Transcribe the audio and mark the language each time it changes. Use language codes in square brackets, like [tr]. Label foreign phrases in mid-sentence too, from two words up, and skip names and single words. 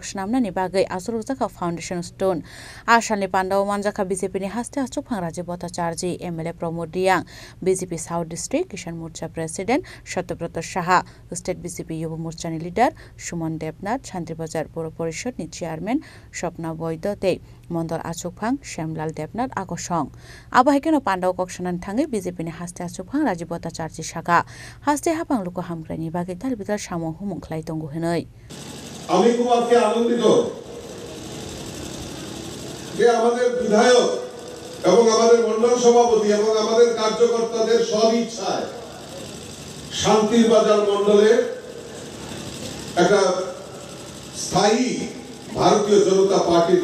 [trp] Shnamnani Bagai Asuruzaka [en] Foundation Stone [trp] Ashanli Pandao Manjaka BJP ni haste achuk Rajiv Bhattacharya MLA Pramod Riyang BJP South District Kisan Morcha President Satyabrat Saha State BJP Yuva Morcha ni Leader Suman Debnath Shantir Bazar Pura Porishod ni Chairman Swapna Boydote Mondol Achukphang Shyamlal Debnath Akosong Abahikeno Pandao Kokshanan Thangai BJP ni haste achuk Rajiv Bhattacharya Shaka haste hapang luko hamgrani bagai talbitar samo humung khlai tongo henoi [bn] আমি খুব আজকে আনন্দিত যে আমাদের বিধায়ক এবং আমাদের মণ্ডল সভাপতি এবং আমাদের কার্যকর্তাদের সদিচ্ছায় শান্তির বাজার মণ্ডলে একটা স্থায়ী ভারতীয় জনতা পার্টির